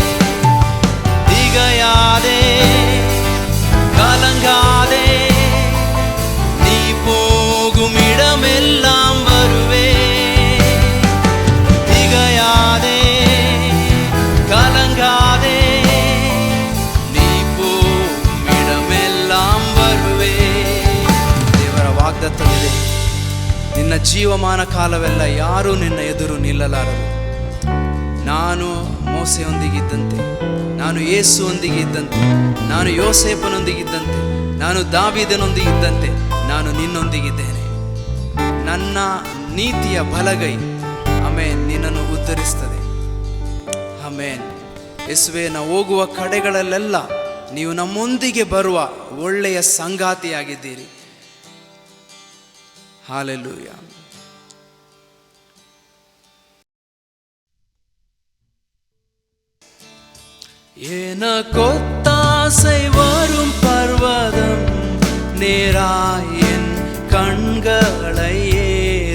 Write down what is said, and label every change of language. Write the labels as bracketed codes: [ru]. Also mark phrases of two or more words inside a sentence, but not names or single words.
[ta] திகையாதே, கலங்காதே, நீ போகும் இடமெல்லாம் வருவேன். திகையாதே, கலங்காதே, ನೀ போகும் இடமெல்லாம் வருவேன். [kn] ದೇವರ ವಾಗ್ದತ್ತವಿದೆ, ನಿನ್ನ ಜೀವಮಾನ ಕಾಲವೆಲ್ಲ ಯಾರೂ ನಿನ್ನ ಎದುರು ನಿಲ್ಲಲಾರರು. ನಾನು ಮೋಸೆಯೊಂದಿಗಿದ್ದಂತೆ, ನಾನು ಯೇಸುವೊಂದಿಗಿದ್ದಂತೆ, ನಾನು ಯೋಸೇಫನೊಂದಿಗಿದ್ದಂತೆ, ನಾನು ದಾವೀದನೊಂದಿಗಿದ್ದಂತೆ ನಾನು ನಿನ್ನೊಂದಿಗಿದ್ದೇನೆ. ನನ್ನ ನೀತಿಯ ಬಲಗೈ ಆಮೇನ್ ನಿನ್ನನ್ನು ಉದ್ಧರಿಸ್ತದೆ. ಆಮೇನ್. ಯೇಸುವೇ, ನಾವು ಹೋಗುವ ಕಡೆಗಳಲ್ಲೆಲ್ಲ ನೀವು ನಮ್ಮೊಂದಿಗೆ ಬರುವ ಒಳ್ಳೆಯ ಸಂಗಾತಿಯಾಗಿದ್ದೀರಿ. [ta] ஹalleluya. எனக்கொத்தாசை வரும் பர்வதம் நேராய் என் கண்களை